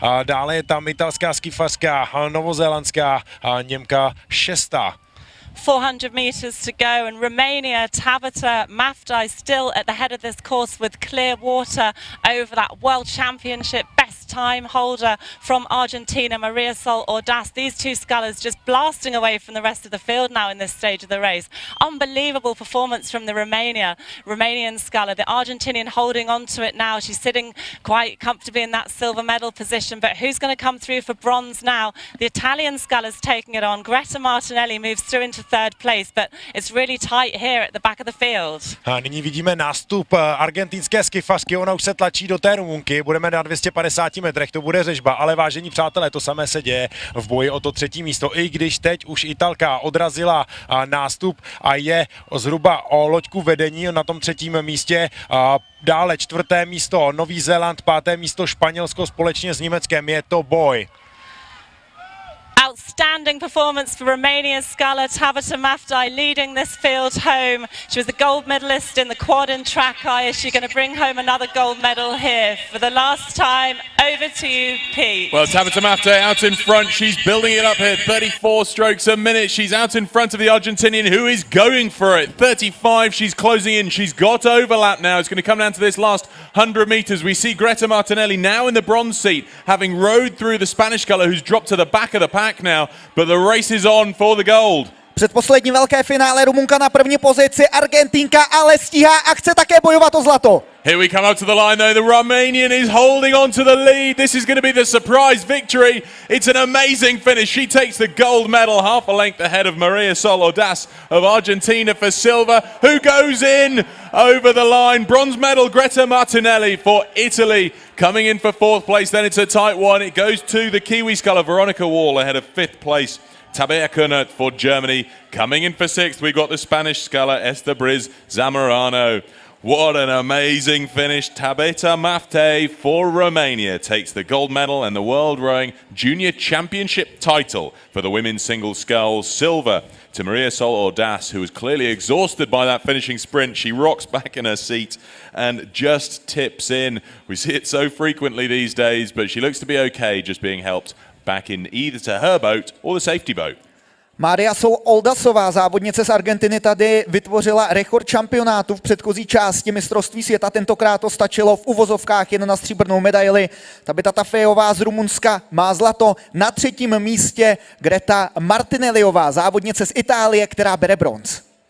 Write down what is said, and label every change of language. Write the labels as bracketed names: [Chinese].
[Czech] Dále je tam italská skifařka, novozélandská Němka 6. [English] 400 metres to go, and Romania, Tabita Maftei still at the head of this course with clear water over that World Championship best time holder from Argentina, Maria Sol Ordás. These two scullers just blasting away from the rest of the field now in this stage of the race. Unbelievable performance from the Romanian sculler. The Argentinian holding on to it now. She's sitting quite comfortably in that silver medal position, but who's going to come through for bronze now? The Italian sculler's taking it on. Greta Martinelli moves through into 3rd place, but it's really tight here at the back of the field. [Czech] A nyní vidíme nástup argentinské skifařky, ona už se tlačí do té Rumunky, budeme na 250 metrech, to bude řežba, ale vážení přátelé, to samé se děje v boji o to 3. místo, i když teď už Italka odrazila nástup a je zhruba o loďku vedení na tom 3. místě. Dále 4. místo Nový Zéland, 5. místo Španělsko společně s Německem, je to boj. [English] Outstanding performance for Romania's sculler Tabita Maftei leading this field home. She was the gold medalist in the quad and track. Is she going to bring home another gold medal here for the last time? Over to you, Pete. Well, Tabita Maftei out in front. She's building it up here. 34 strokes a minute. She's out in front of the Argentinian, who is going for it. 35. She's closing in. She's got overlap now. It's going to come down to this last 100 meters. We see Greta Martinelli now in the bronze seat, having rode through the Spanish sculler, who's dropped to the back of the pack now, but the race is on for the gold. [Czech] Předposlední velké finále, Rumunka na první pozici, Argentinka ale stíhá a chce také bojovat o zlato. [English] Here we come up to the line though, the Romanian is holding on to the lead. This is going to be the surprise victory. It's an amazing finish. She takes the gold medal, half a length ahead of Maria Sol Ordás of Argentina for silver, who goes in over the line. Bronze medal, Greta Martinelli for Italy, coming in for 4th place. Then it's a tight one. It goes to the Kiwi sculler, Veronica Hall, ahead of 5th place. Tabea for Germany, coming in for 6th. We've got the Spanish sculler, Esther Briz Zamorano. What an amazing finish. Tabita Maftei for Romania takes the gold medal and the World Rowing Junior Championship title for the women's single sculls. Silver to Maria Sol Ordás, who was clearly exhausted by that finishing sprint. She rocks back in her seat and just tips in. We see it so frequently these days, but she looks to be okay, just being helped back in either to her boat or the safety boat. [Czech] Maria Sol Ordásová, závodnice z Argentiny, tady vytvořila rekord šampionátu v předchozí části mistrovství světa. Tentokrát to stačilo v uvozovkách jen na stříbrnou medaili. Tabita Maftejová z Rumunska má zlato. Na třetím místě Greta Martinelliová, závodnice z Itálie, která bere bronz.